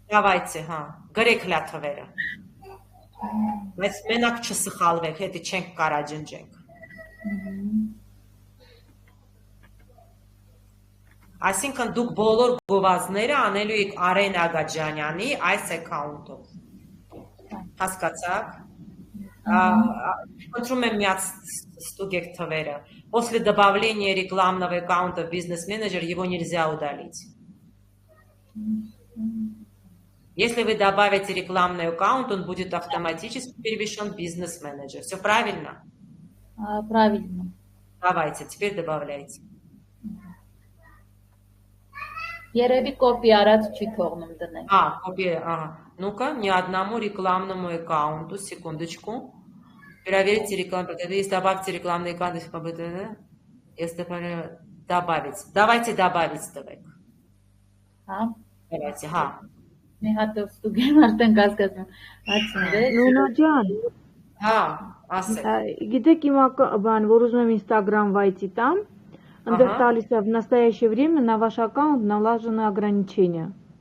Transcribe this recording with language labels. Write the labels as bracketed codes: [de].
[hy] Давайте, գրեք հլա թվերը։ Բայց մենակ չսխալվեք, հետի չենք կարա ջնջենք։ Այսինքն դուք բոլոր գովազդները անելու եք Արեն Ագաջանյանի այս account-ով։ Հասկացաք։ Խնդրում եմ միած ստուգեք թվերը։ [ru] После добавления рекламного аккаунта в бизнес-менеджер его нельзя удалить. Если вы добавите рекламный аккаунт, он будет автоматически перевешен в бизнес-менеджер. Все правильно? Правильно. Давайте, теперь добавляйте. [hy] Երևի կոպի արած չի թողնում դնել։ [ru] Копия, ага. Ну-ка, ни одному рекламному аккаунту, секундочку. Проверьте рекламу. Если добавьте рекламный аккаунт, если добавить. Давайте добавить, давай. Давайте, [hy] Մի հատ ստուգեմ արդեն կասկածում։ Նունա ջան։ ասեք։ Գիտեք իմ բան, որ ուզում եմ Instagram վայցի տամ, ընդեղ տալիս է [ru] в настоящее время на ваш аккаунт налажены ограничения.